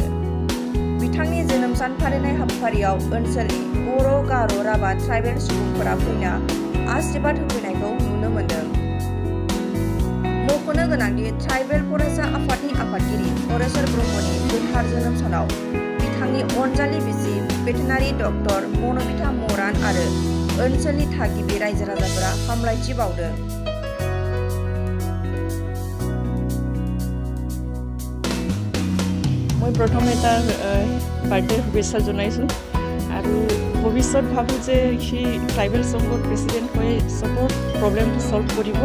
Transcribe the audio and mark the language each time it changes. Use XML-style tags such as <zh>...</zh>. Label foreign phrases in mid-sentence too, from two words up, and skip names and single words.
<brx>बिथांनि जोनोम सान फालिनाय हाबाफारियाव ओनसोलनि बर', गार', राभा ट्राइबेल सुबुंफोरा फैना आशीर्बाद होफैनायखौ नुनो मोन्दों। मख'नो गोनांदि ट्राइबेल फरायसा आफादनि आफादगिरि हरेश्वर ब्रह्मनि गोथार जोनोम सानाव बिथांनि अनजालि बिसि भेटेनारि डक्टर मनमिता मरान आरो ओनसोलनि थागिबि रायजो राजाफोरा हामलायथि बावदों।</brx> <as>মই প্ৰথমে তাৰ বাৰ্থডে শুভেচ্ছা জনাইছোঁ আৰু ভৱিষ্যত ভাবোঁ যে সি ট্ৰাইবেল সংঘৰ প্ৰেচিডেণ্ট হৈ চবৰ প্ৰব্লেমটো ছল্ভ কৰিব।</as>